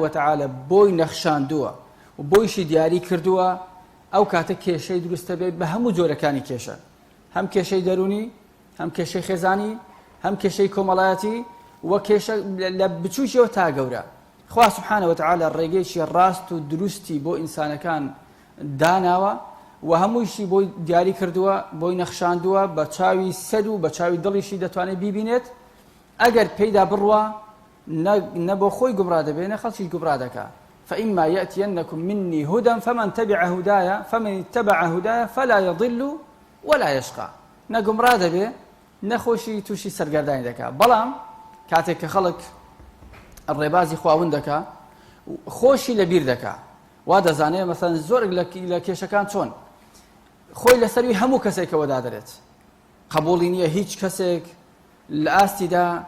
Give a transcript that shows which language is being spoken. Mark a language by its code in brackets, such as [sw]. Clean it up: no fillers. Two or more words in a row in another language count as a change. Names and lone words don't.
[ckb] وتەعالە بۆی نەخشاندووە و بۆیشی دیاری کردووە ئەو کاتە کێشەی دروستە بێت بە هەموو جۆرەکانی کێشە هەم کێشەی دەرونی هەم کێشەی خێزانی هەم کێشەی کۆمەڵایەتی وە کێشە لە بچووکیەوە تا گەورە خوا [ar] سوبحانەهو وتەعالە [ckb] ڕێگەیەکی ڕاست و دروستی بۆ ئینسانەکان داناوە و هەموویشی بۆی دیاری کردووە بۆی نەخشاندووە بە چاوی سەد و بە چاوی دڵیشی دەتوانێت بیبینێت ئەگەر پێیدا بڕوە نە بۆ خۆی گومڕا دەبێت نە خەڵکیش گومڕا دەکا [ar] فإما يأتينكم مني هدى فمن اتبع هدايا فلا يضل ولا يشقى [ckb] نەگومڕا دەبێت نەخۆشی تووشی سەرگەردانی دەکا بەڵام کاتێک کە خەڵک ڕێبازی خواون دەکا خۆشی لەبیر دەکا وا دەزانێت مەسەڵەن زۆرێک لە کێشەکان چۆن خۆی لەسەروی هەموو کەسێکەوە دادرێت قبوڵی نییە هیچ کەسێک لە ئاستیدا